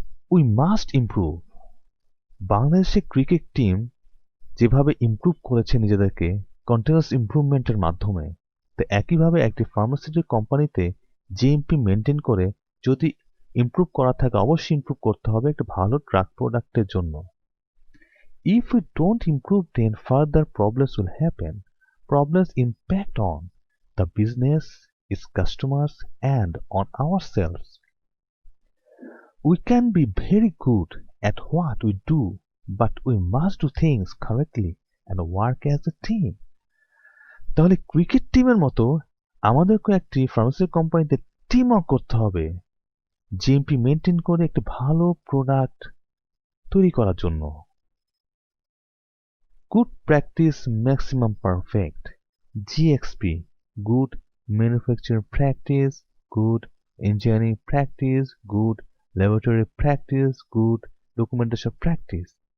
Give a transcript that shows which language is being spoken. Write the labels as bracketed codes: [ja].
[en] We must improve. [bn] বাংলাদেশের cricket team যেভাবে improve করেছে নিজেদেরকে কন্টিনিউয়াস ইমপ্রুভমেন্টের মাধ্যমে, তো একইভাবে একটি ফার্মাসিউটিক্যাল কোম্পানিতে জিএমপি মেনটেন করে যদি ইমপ্রুভ করা থাকে অবশ্যই ইমপ্রুভ করতে হবে একটা ভালো ড্রাগ প্রোডাক্টের জন্য। [en] If we don't improve, then further problems will happen. Problems impact on the business, its customers, and on ourselves. We can be very good at what we do, but we must do things correctly and work as a team. [bn] তাহলে cricket টিমের মতো আমাদেরকে একটি pharmaceutical কোম্পানিতে team work করতে হবে GMP maintain করে একটি ভালো প্রোডাক্ট তৈরি করার জন্য। [en] Good practice maximum perfect. GXP, good manufacturing practice, good engineering practice, good laboratory practice, good documentation practice.